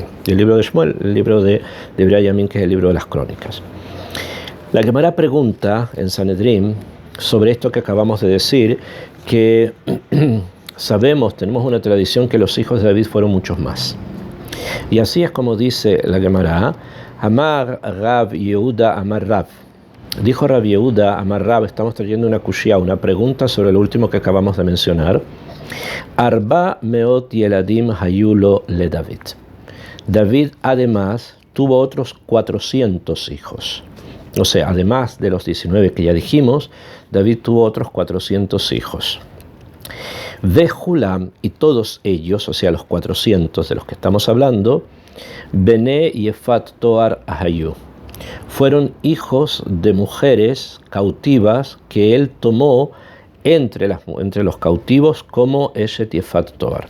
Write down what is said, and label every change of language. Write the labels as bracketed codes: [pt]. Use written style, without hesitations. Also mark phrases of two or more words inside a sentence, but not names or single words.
[es] El libro de Shmuel, el libro de Divrei Yamim, que es el libro de las crónicas. La Gemara pregunta en Sanedrim sobre esto que acabamos de decir, que sabemos, tenemos una tradición que los hijos de David fueron muchos más. Y así es como dice la Gemara, [he] אמר רב יהודה אמר רב. [es] Dijo Rav Yehuda [he] אמר רב, [es] estamos trayendo una kushia, una pregunta sobre lo último que acabamos de mencionar. [he] ארבע מאות ילדים היו לו לדוד. [es] David además tuvo otros 400 hijos. O sea, además de los 19 que ya dijimos, David tuvo otros 400 hijos. Vehulam, y todos ellos, o sea, los 400 de los que estamos hablando, [he] בני יפת תואר היו, [es] fueron hijos de mujeres cautivas que él tomó entre los cautivos como [he] אשת יפת תואר.